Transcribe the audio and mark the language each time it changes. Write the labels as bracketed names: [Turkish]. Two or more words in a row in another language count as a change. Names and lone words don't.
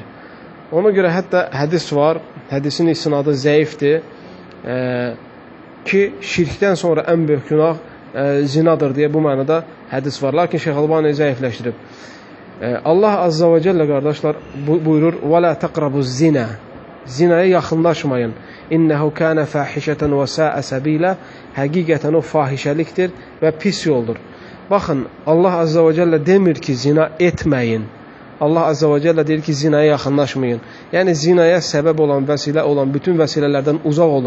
[Azerbaijani] Ona görə hətta hədis var, hədisin isnadı zəifdir ki, şirkdən sonra ən böyük günah zinadır deyə bu mənada hədis var. Lakin Şeyx Albani zəifləşdirib. Allah [Arabic] عز وجل [Azerbaijani] qardaşlar buyurur, [Arabic] وَلَا تَقْرَبُ الزِّنَا [Azerbaijani] Zinaya yaxınlaşmayın. [Arabic] إنه كان فاحشة وساء سبيلا [Azerbaijani] Həqiqətən o fahişəlikdir və pis yoldur. Baxın, Allah [Arabic] عز وجل [Azerbaijani] demir ki, zina etməyin. Allah [Arabic] عز وجل [Azerbaijani] deyir ki, zinaya yaxınlaşmayın. Yəni, zinaya səbəb olan, vəsilə olan bütün vəsilələrdən uzaq olun.